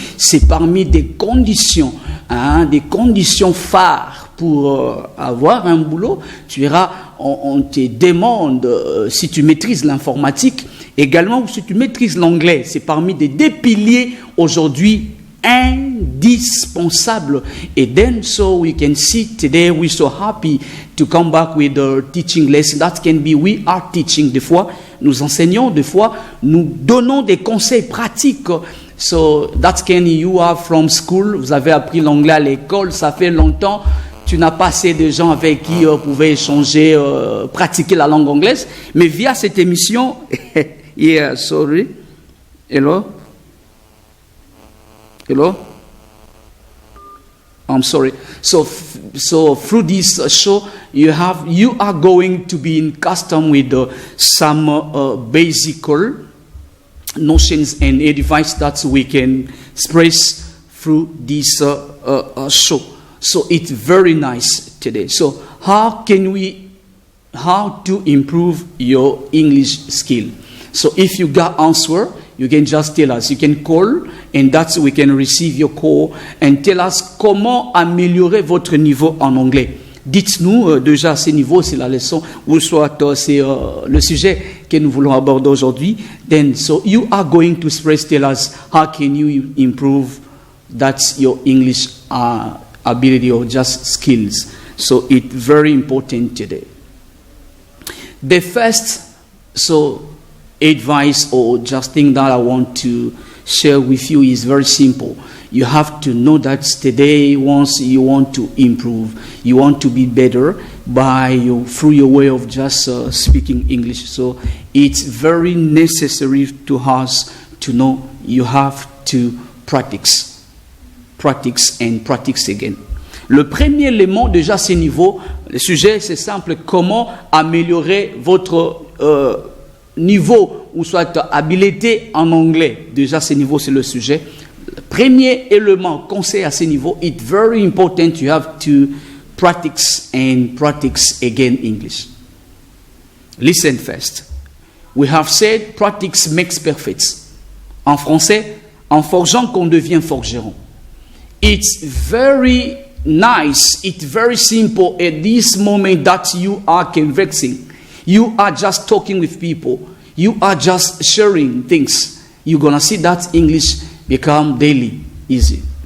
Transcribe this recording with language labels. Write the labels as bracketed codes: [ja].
[fr] C'est parmi des conditions phares pour avoir un boulot. Tu verras, on te demande si tu maîtrises l'informatique, également si tu maîtrises l'anglais. C'est parmi des deux piliers aujourd'hui indispensable. [en] And then so we can see today we're so happy to come back with the teaching lesson. That can be we are teaching. [fr] Des fois nous enseignons, des fois nous donnons des conseils pratiques. [en] So that can you are from school, [fr] vous avez appris l'anglais à l'école, ça fait longtemps, tu n'as pas assez de gens avec qui vous pouvez échanger, pratiquer la langue anglaise, mais via cette émission, [en] yeah, sorry, hello, I'm sorry. So through this show, you are going to be in custom with some basic notions and advice that we can express through this show. So it's very nice today. So how can we how to improve your English skill. So if you got answer, you can just tell us. You can call, and that's we can receive your call and tell us [fr] comment améliorer votre niveau en anglais. Dites-nous déjà à ce niveau, c'est la leçon, ou soit c'est le sujet que nous voulons aborder aujourd'hui. [en] Then, so you are going to express, tell us how can you improve that's your English ability or just skills. So it's very important today. The first advice or just thing that I want to share with you is very simple. You have to know that today, once you want to improve, you want to be better through your way of just speaking English. So it's very necessary to us to know you have to practice and practice again. [fr] Le premier élément, déjà, c'est niveau. Le sujet, c'est simple. Comment améliorer votre niveau ou soit habileté en anglais. Déjà, ce niveau, c'est le sujet. Le premier élément, conseil à ce niveau, [en] it's very important you have to practice and practice again English. Listen first. We have said practice makes perfect. [fr] En français, en forgeant qu'on devient forgeron. [en] It's very nice, it's very simple at this moment that you are conversing. You are just talking with people. You are just sharing things. You're going to see that English become daily easy.